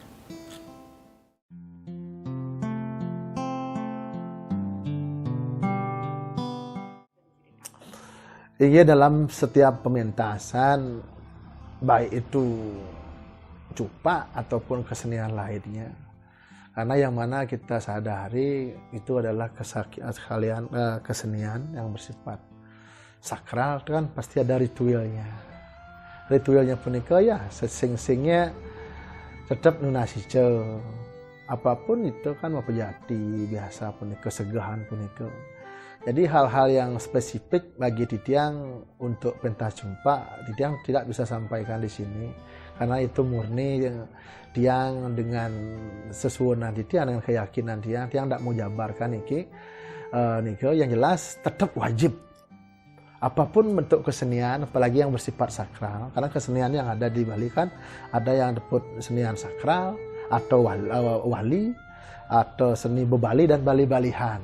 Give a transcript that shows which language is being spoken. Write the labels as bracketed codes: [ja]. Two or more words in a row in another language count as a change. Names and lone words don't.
[id] Iya, dalam setiap pementasan, baik itu Cupak ataupun kesenian lainnya, karena yang mana kita sadari itu adalah kesenian yang bersifat sakral, kan pasti ada ritualnya. Ritualnya punika ya sesing-singnya tetap nunasice. Apapun itu kan mau pejati biasa punika, segahan punika. Jadi hal-hal yang spesifik bagi Ditiang untuk pentas Cupak, Ditiang tidak bisa sampaikan di sini karena itu murni Tiang dengan sesuunan Ditiang, dengan keyakinan Tiang tidak mau jabarkan niki. Yang jelas tetap wajib apapun bentuk kesenian, apalagi yang bersifat sakral, karena kesenian yang ada di Bali kan ada yang disebut kesenian sakral atau wali atau seni bebali dan bali-balihan.